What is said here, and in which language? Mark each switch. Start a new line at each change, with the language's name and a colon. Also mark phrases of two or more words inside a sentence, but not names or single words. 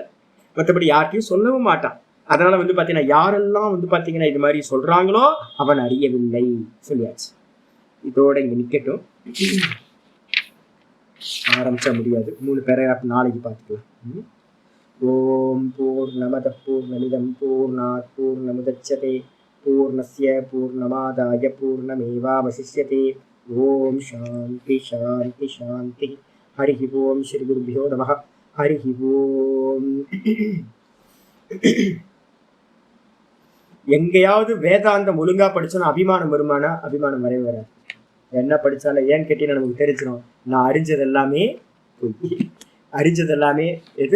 Tamil: மற்றபடி யார்கிட்டையும் சொல்லவும் மாட்டான். அதனால பாத்தீங்கன்னா யாரெல்லாம் பாத்தீங்கன்னா இது மாதிரி சொல்றாங்களோ அவன் அறியவில்லை சொல்லியாச்சு. இதோட இங்க நிக்கட்டும், ஆரம்பிச்ச முடியாது. 3 பேராகிராஃப் நாளைக்கு பார்த்துக்கலாம்.
Sanskrit: ओम् पूर्णमदः पूर्णमिदं पूर्णात् पूर्णमुदच्यते पूर्णस्य पूर्णमादाय पूर्णमेवावशिष्यते. ओम् शान्ति शान्ति शान्ति. हरिः ओम्. श्री गुरुभ्यो नमः. हरिः ओम्.
Tamil: எங்கேயாவது வேதாந்தம் ஒழுங்கா படிச்சோன்னா அபிமானம் வருமானா? அபிமானம் வரவே வராது. என்ன படிச்சாலும் ஏன்னு கேட்டீங்கன்னா நமக்கு தெரிஞ்சிடும், நான் அறிஞ்சது எல்லாமே அறிஞ்சது எல்லாமே எது?